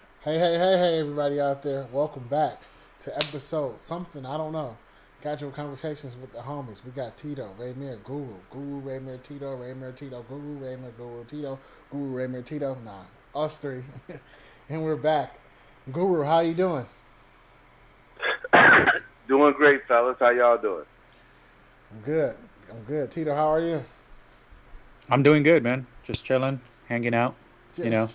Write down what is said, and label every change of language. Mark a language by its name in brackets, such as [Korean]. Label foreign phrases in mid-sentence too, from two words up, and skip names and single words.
[English] Hey, everybody out there. Welcome back to episode something, I don't know. Casual conversations with the homies. We got Tito, Raymir, Guru, Raymir, Tito, Raymir, Tito, Guru, Raymir, Guru, Tito, Guru, Raymir, Tito. Nah, us three. And we're back. Guru, how you doing? Doing great, fellas. How y'all doing? I'm good. I'm good. Tito, how are you? I'm doing good, man. Just chilling, hanging out. You know.